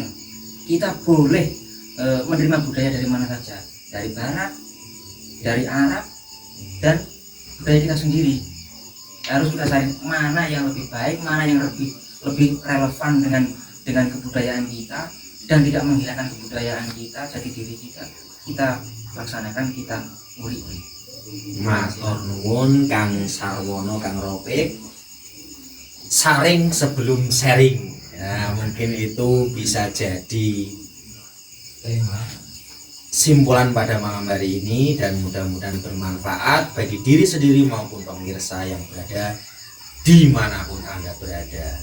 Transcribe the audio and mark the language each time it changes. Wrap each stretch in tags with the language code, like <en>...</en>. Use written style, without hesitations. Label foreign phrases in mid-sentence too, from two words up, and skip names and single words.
<id>Kita boleh menerima budaya dari mana saja, dari barat, dari Arab, dan budaya kita sendiri. Harus kita saring mana yang lebih baik, mana yang lebih relevan dengan kebudayaan kita dan tidak menghilangkan kebudayaan kita, jadi diri kita laksanakan, kita uli-uli.</id> <jv>Matur nuwun Kang Sarwono, Kang Ropik.</jv> <id>Saring sebelum sharing. Ya, mungkin itu bisa jadi simpulan pada malam hari ini dan mudah-mudahan bermanfaat bagi diri sendiri maupun pemirsa yang berada dimanapun Anda berada.</id>